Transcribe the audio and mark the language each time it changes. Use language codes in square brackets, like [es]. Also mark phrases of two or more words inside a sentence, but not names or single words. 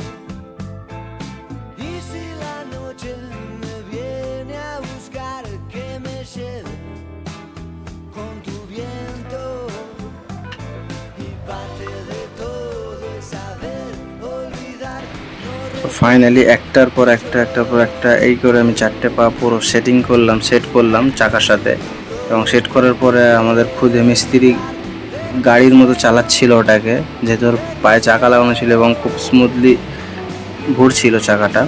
[es] Y si la noche me viene a buscar, que me lleve con tu viento. Y parte de todo es saber olvidar. [bn] ফাইনালি একটার পর একটা এই করে আমি চারটে পা পুরো সেটিং করলাম, সেট করলাম চাকার সাথে। এবং সেট করার পরে আমাদের খুদে মিস্ত্রি গাড়ির মতো চালাচ্ছিল ওটাকে, যেহেতু ওর পায়ে চাকা লাগানো ছিল এবং খুব স্মুথলি ঘুরছিল চাকাটা।